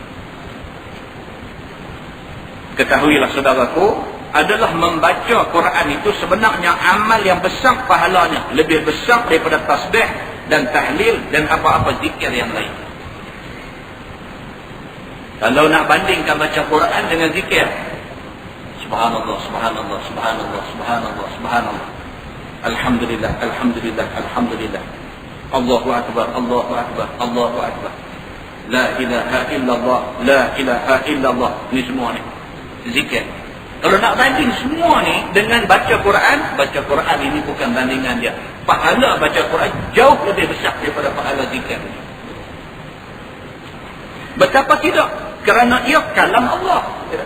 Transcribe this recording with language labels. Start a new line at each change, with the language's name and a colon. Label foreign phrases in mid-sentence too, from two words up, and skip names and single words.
Malay: Ketahuilah saudaraku, adalah membaca Quran itu sebenarnya amal yang besar pahalanya, lebih besar daripada tasbih dan tahlil dan apa-apa zikir yang lain. Kalau nak bandingkan baca Quran dengan zikir,
Arabic: سبحان الله، سبحان الله، سبحان الله، سبحان الله، سبحان الله، الحمد لله، الحمد لله، الحمد لله، الله أكبر، الله أكبر، الله أكبر، لا إله إلا الله، لا إله إلا الله.
Malay: Ini semua ni zikir. Kalau nak banding semua ni dengan baca Quran ini bukan bandingan dia. Pahala baca Quran jauh lebih besar daripada pahala zikir. Betapa tidak? Kerana ia kalam Allah.